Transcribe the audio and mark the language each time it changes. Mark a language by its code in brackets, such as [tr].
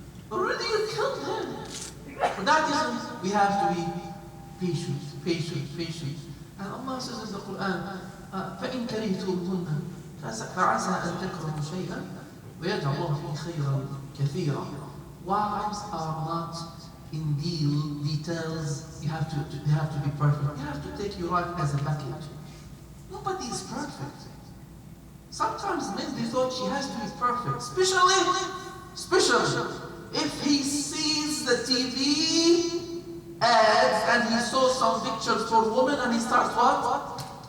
[en] Already you killed him. For that reason, we have to be patient. And Allah says in the Quran, [ar] فَإِن كَرِهْتُمْهُنَّ فَعَسَىٰ أَن تَكْرَهُوا شَيْئًا وَيَجْعَلَ اللَّهُ فِيهِ خَيْرًا كَثِيرًا. [en] Wives are not in details. You have to be perfect. You have to take your wife as a package. Nobody is perfect. Sometimes men, they thought she has to be perfect. Especially if he sees the TV ads and he saw some pictures for women and he starts what?